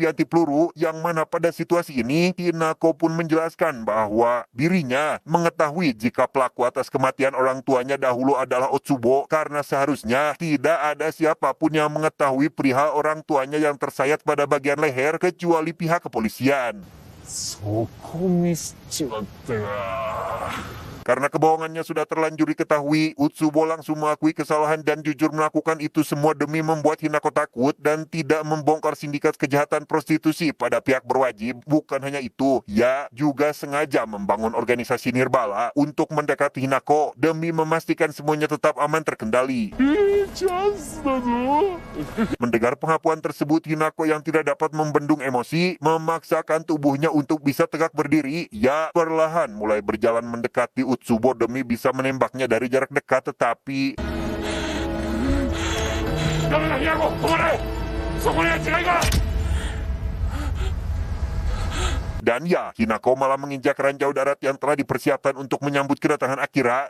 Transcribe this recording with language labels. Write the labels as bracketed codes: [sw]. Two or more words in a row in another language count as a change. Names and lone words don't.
[id] anti peluru yang mana pada situasi ini Hinako pun menjelaskan bahwa dirinya mengetahui jika pelaku atas kematian orang tuanya dahulu adalah Utsubo karena seharusnya tidak ada siapapun yang mengetahui perihal orang tuanya yang tersayat pada bagian leher kecuali pihak kepolisian. [ja] そこミスっちまったな。 [id] Karena kebohongannya sudah terlanjur diketahui, Utsubo langsung mengakui kesalahan dan jujur melakukan itu semua demi membuat Hinako takut dan tidak membongkar sindikat kejahatan prostitusi pada pihak berwajib. Bukan hanya itu, ia juga sengaja membangun organisasi Nirbala untuk mendekati Hinako demi memastikan semuanya tetap aman terkendali. [ja] チャンスだぞ。 [id] Mendengar pengakuan tersebut, Hinako yang tidak dapat membendung emosi memaksakan tubuhnya untuk bisa tegak berdiri. Ia perlahan mulai berjalan mendekati Utsubo demi bisa menembaknya dari jarak dekat, tetapi dan ya, Hinako malah menginjak ranjau darat yang telah dipersiapkan untuk menyambut kedatangan Akira.